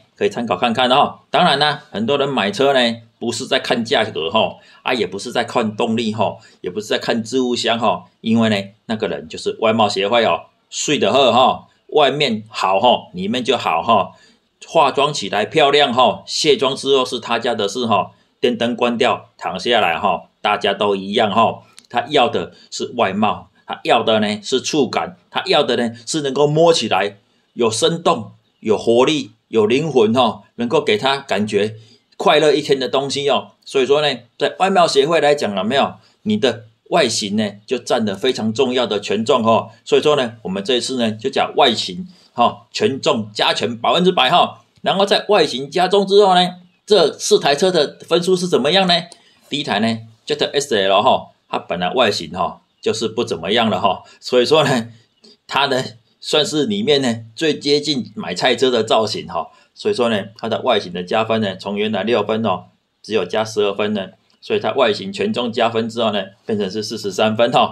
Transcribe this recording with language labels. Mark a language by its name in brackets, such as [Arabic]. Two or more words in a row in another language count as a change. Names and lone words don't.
[Chinese] 可以參考看看當然啦，很多人買車呢不是在看價格也不是在看動力也不是在看置物箱因為呢那個人就是外貌協會睡得好外面好裡面就好化妝起來漂亮卸妝之後是他家的事電燈關掉躺下來大家都一樣他要的是外貌，他要的呢是觸感，他要的呢是能夠摸起來有生動有活力有靈魂能夠給他感覺快樂一天的東西所以說呢，在外貌協會來講了沒有，你的外形呢就佔了非常重要的權重所以說呢，我們這一次呢就講外形權重加權100%然後在外形加重之後呢，這4台車的分數是怎麼樣呢？第一台呢 ZSL 它本來外形就是不怎麼樣了所以說呢，它呢算是裡面呢最接近買菜車的造型所以說呢，它的外形的加分呢，從原來6分只有加12分呢，所以它外形權重加分之後呢，變成是43分